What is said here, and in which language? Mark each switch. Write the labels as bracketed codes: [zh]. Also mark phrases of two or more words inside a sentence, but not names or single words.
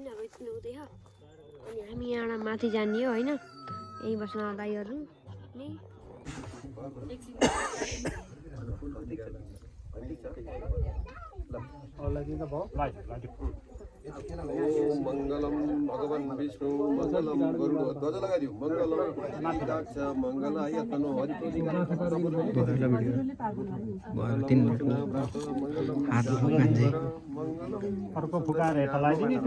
[ne] रोहित पनि उतै हो। अनि हामी यहाँबाट माथि जाने हो होइन। यहीँ बस्न दाइहरू नि [sa] मंगलम भगवान विष्णु मंगलम गरुड़ ध्वज लगाइदियो। मंगलम पुण्डरीकाक्ष मंगलाय तनो हरिप्रतिकार [ne] अर्को फुकाएर यता लगाइदिने त्यो